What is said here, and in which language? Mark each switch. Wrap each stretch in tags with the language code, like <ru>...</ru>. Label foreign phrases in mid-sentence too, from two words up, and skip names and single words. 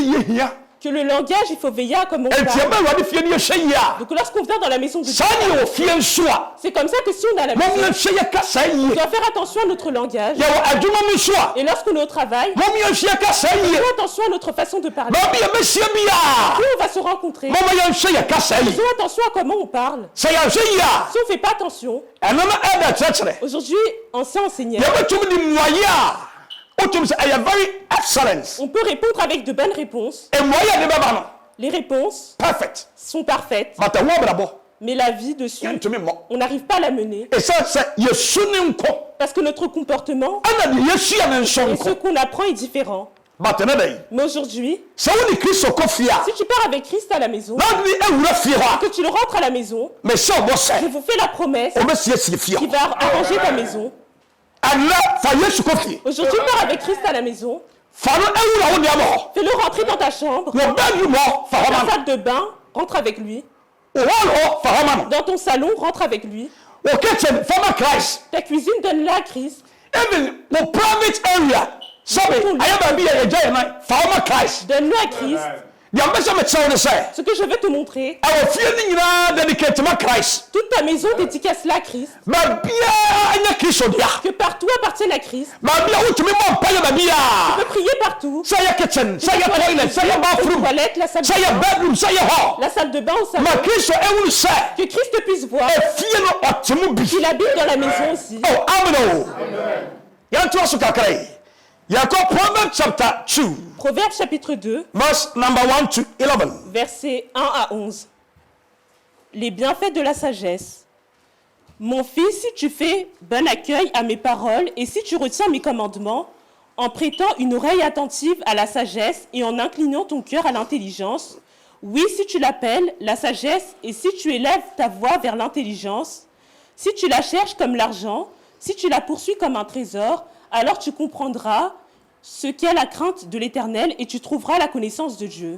<fr>que Que le langage, il faut veiller à comment on</fr> <ak>enti</ak> <fr>parle.</fr> <ak>ɛbɛ awurade fie ne yɛhwɛ yie a</ak> <fr>Donc lorsqu'on vient dans la maison de Dieu,</fr> <ak>saa ne yɛwɔ fie nso a</ak> <fr>c'est comme ça que si on a la</fr> <ak>mom</ak> <fr>maison,</fr> <ak>yɛnhwɛ yɛ kasa</ak> <fr>on</fr> <ak>yie</ak> <fr>doit faire attention à notre langage.</fr> <ak>yɛwɔ adwuma mu nso a</ak> <fr>Et lorsqu'on est au travail,</fr> <ak>mom yɛnhwɛ yɛ kasa yie</ak> <fr>faisons attention à notre façon de parler.</fr> <ak>baabi yɛbɛhyia bi a</ak> <fr>Si on va se rencontrer,</fr> <ak>moma yɛnhwɛ yɛ kasa yie</ak> <fr>faisons attention à comment on parle.</fr> <ak>sɛ yɛnhwɛ yie a</ak> <fr>Si on ne fait pas attention,</fr> <ak>ɛno no ɛda kyerɛkyerɛ</ak> <fr>aujourd'hui, ancien enseignant,</fr> <ak>yɛbɛtumi de mmuayɛ a wotumi sɛ ɛyɛ</ak> <en>very excellence</en> <fr>on peut répondre avec de bonnes réponses.</fr> <ak>mmuayɛ de bɛba no</ak> <fr>Les réponses perfect sont parfaites,</fr> <ak>but ɛho abrabɔ</ak> <fr>mais la vie dessus,</fr> <ak>yɛntumi mmɔ</ak> <fr>on n'arrive pas à la mener.</fr> <ak>ɛsiane sɛ yɛsu ne nkɔ</ak> <fr>Parce que notre comportement</fr> <ak>ɛna deɛ yɛsua ne nso</ak> <fr>et ce</fr> <ak>nkɔ</ak> <fr>qu'on apprend est différent.</fr> <ak>but ɛnɛ da yi</ak> <fr>Mais aujourd'hui,</fr> <ak>sɛ wode kristo kɔ fie a</ak> <fr>si tu pars avec Christ à la maison,</fr> <ak>na wode ne awura fie hɔ</ak> <fr>que tu le rentres à la maison,</fr> <ak>a mehyɛ ɔbɔ</ak> <fr>je</fr> <ak>sɛ</ak> <fr>vous fais la promesse</fr> <ak>ɔbɛsiesie fie</ak> <fr>qui</fr> <ak>hɔ</ak> <fr>va arranger ta maison.</fr> <ak>ɛnɛ fa yesu kɔ fie</ak> <fr>Aujourd'hui, pars avec Christ à la maison,</fr> <ak>fa no awura wo nneɛma hɔ</ak> <fr>fais-le rentrer dans ta chambre,</fr> <ak>wɔ bedroom hɔ fa hɔ ma</ak> <fr>ta</fr> <ak>no</ak> <fr>salle de bain, rentre avec lui.</fr> <ak>wɔ hall hɔ fa hɔ ma no</ak> <fr>Dans ton salon, rentre avec lui.</fr> <ak>wɔ kitchen fa ma christ</ak> <fr>Ta cuisine, donne-la à Christ.</fr> <ak>even wɔ</ak> <en>private area</en> <ak>sɛbe ayɛ baabi yɛ yɛgya yɛ nan fa hɔ ma christ</ak> <fr>Donne-le à Christ.</fr> <ak>deɛ mpɛ sɛ mekyerɛ wo ne sɛ</ak> <fr>Ce que je vais te montrer,</fr> <ak>ɛwɔ fie no nyinaa dedicate ma christ</ak> <fr>toute ta maison dédicace-la à Christ.</fr> <ak>baabiaa nyɛ kristo dea</ak> <fr>Que partout appartienne à Christ.</fr> <ak>baabi a wotumi bɔ mpayɛ baabi</ak> <fr>Tu</fr> <ak>a</ak> <fr>peux prier partout.</fr> <ak>sɛ yɛ kitchen sɛ yɛ toilet sɛ yɛ</ak> <fr>La bathroom toilette, la salle</fr> <ak>sɛ</ak> <fr>de</fr> <ak>yɛ</ak> <fr>bain,</fr> <ak>bedroom sɛ yɛ hall</ak> <fr>la salle de bain au salon.</fr> <ak>ma kristo ɛwuru sɛ</ak> <fr>Que Christ puisse voir</fr> <ak>efie no ɔte mu bi</ak> <fr>qu'il habite dans la maison aussi.</fr> <ak>oh amen o yɛntoa so kakra yi yɛkɔ</ak> <en>proverbs chapter 2</en> <fr>Proverbe chapitre 2,</fr> <en>verse number 1 to 11</en> <fr>versets 1 à 11. Les bienfaits de la sagesse. Mon fils, si tu fais bon accueil à mes paroles et si tu retiens mes commandements, en prêtant une oreille attentive à la sagesse et en inclinant ton cœur à l'intelligence, oui, si tu l'appelles la sagesse et si tu élèves ta voix vers l'intelligence, si tu la cherches comme l'argent, si tu la poursuis comme un trésor, alors tu comprendras ce qu'est la crainte de l'Éternel et tu trouveras la connaissance de Dieu.</fr>